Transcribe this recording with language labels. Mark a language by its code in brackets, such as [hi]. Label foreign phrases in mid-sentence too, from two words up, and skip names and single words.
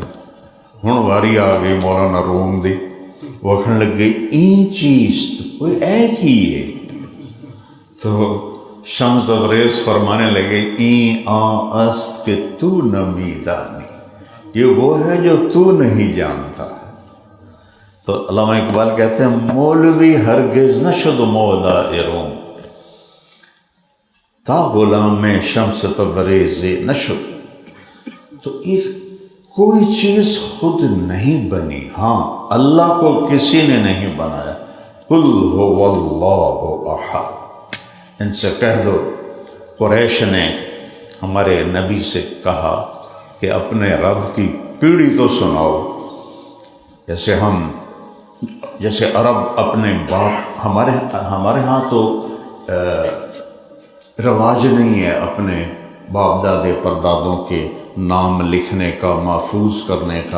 [pa] ہن واری آ گئی مولانا روم دی، [ur] وہ کہنے لگ گئی این چیز کوئی ایک ہی ہے۔ [fa] تو شمس تبریز فرمانے لگے این آ است کہ تو نمی دانی، [ur] یہ وہ ہے جو تو نہیں جانتا۔ تو علامہ اقبال کہتے ہیں [fa] مولوی ہرگز نشد مولا روم، تا غلام شمس تبریز نشد۔ [ur] تو ایک کوئی چیز خود نہیں بنی، ہاں اللہ کو کسی نے نہیں بنایا۔ [ar] قل هو اللہ احد، [ur] ان سے کہہ دو قریش نے ہمارے نبی سے کہا کہ اپنے رب کی پیڑھی تو سناؤ، جیسے عرب اپنے باپ، ہمارے ہاں تو رواج نہیں ہے اپنے باپ دادے پردادوں کے نام لکھنے کا، محفوظ کرنے کا۔